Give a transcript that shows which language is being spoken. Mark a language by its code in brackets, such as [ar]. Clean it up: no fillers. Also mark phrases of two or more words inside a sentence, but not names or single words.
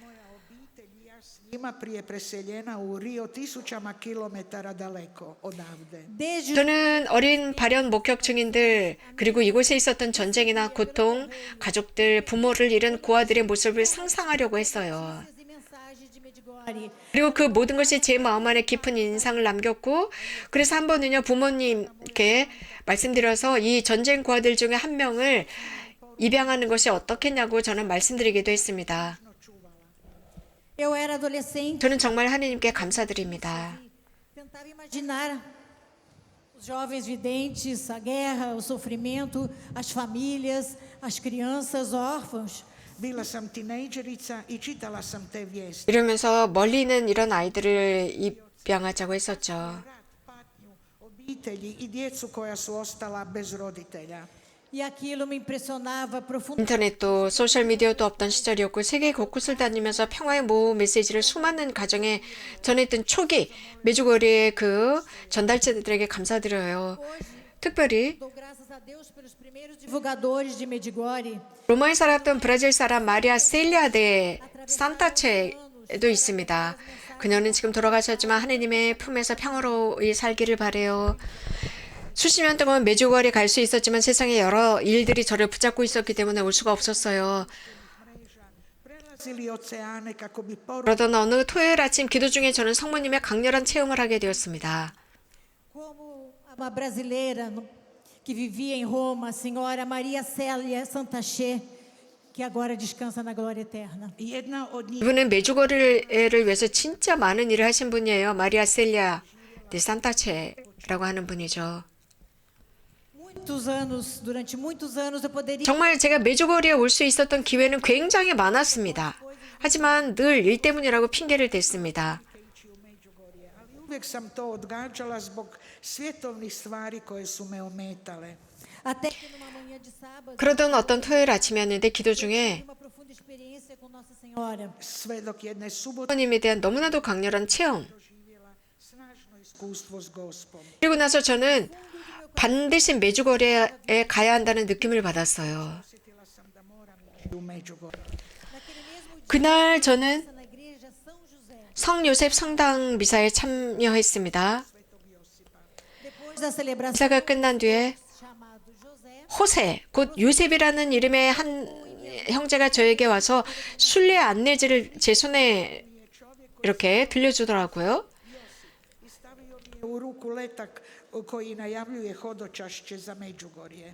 [ko] 저는 어린 발현 목격증인들, 그리고 이곳에 있었던 전쟁이나 고통, 가족들, 부모를 잃은 고아들의 모습을 상상하려고 했어요. 그리고 그 모든 것이 제 마음 안에 깊은 인상을 남겼고, 그래서 한 번은요, 부모님께 말씀드려서 이 전쟁 고아들 중에 한 명을 입양하는 것이 어떻겠냐고 저는 말씀드리기도 했습니다. [pt] Eu era adolescente. [ko] 저는 정말 하나님께 감사드립니다. [pt] Tentava imaginar os jovens videntes, a guerra, o sofrimento, as famílias, as crianças órfãos. [hr] Bila sam tinejdžerica i čitala sam te vijesti. [ko] 이러면서 멀리 있는 이런 아이들을 입양하자고 했었죠. [hr] Rat, patnju, obitelji i djecu koja su ostala bez roditelja. [pt] E aquilo me impressionava profundamente. [ko] 인터넷도 소셜미디어도 없던 시절이었고 세계 곳곳을 다니면서 평화의 모호 메시지를 수많은 가정에 전했던 초기 메주거리의 그 전달자들에게 감사드려요. 특별히 [pt] Dou graças a Deus pelos primeiros divulgadores de Medjugorje. [ko] 로마에 살았던 브라질 사람 마리아 셀리아 데 산타체도 있습니다. 그녀는 지금 돌아가셨지만 하느님의 품에서 평화로이 살기를 바래요. 수십 년 동안 메주거리에 갈 수 있었지만 세상에 여러 일들이 저를 붙잡고 있었기 때문에 올 수가 없었어요. [hr] Prelazili oceane kako bi [ko] 그러던 어느 토요일 아침 기도 중에 저는 성모님의 강렬한 체험을 하게 되었습니다. [pt] Como uma brasileira que vivia em Roma, a senhora Maria Célia Santaché, que agora descansa na glória eterna. [hr] jedna od njih [ko] 이분은 메주거리를 위해서 진짜 많은 일을 하신 분이에요. 마리아 셀리아 데 산타체라고 하는 분이죠. [pt] Durante muitos anos eu poderia [ko] 정말 제가 메주거리에 올 수 있었던 기회는 굉장히 많았습니다. 하지만 늘 일 때문이라고 핑계를 댔습니다. [hr] ići u Međugorje, ali uvijek sam to odgađala zbog svjetovnih stvari koje su me ometale. [pt] até que numa manhã de sábado [ko] 그러던 어떤 토요일 아침이었는데 기도 중에 [pt] uma profunda experiência com Nossa Senhora. [hr] Sve dok jedne subote [ko] 하나님에 대한 너무나도 강렬한 체험. [hr] doživjela snažno iskustvo s Gospom. [ko] 그리고 나서 저는 반드시 메주거리에 가야 한다는 느낌을 받았어요. [hr] Osjetila sam da moram ići u Međugorje. [pt] Naquele mesmo dia, [ko] 그날 저는 [pt] na igreja São José, [ko] 성 요셉 성당 미사에 참여했습니다. [pt] depois da celebração [ko] 미사가 끝난 뒤에 [pt] chamado José, [ko] 호세, 곧 요셉이라는 이름의 한 형제가 저에게 와서 순례 안내지를 제 손에 이렇게 들려주더라고요. [hr] I stavio mi je u ruku letak koji najavljuje hodočašće za Međugorje.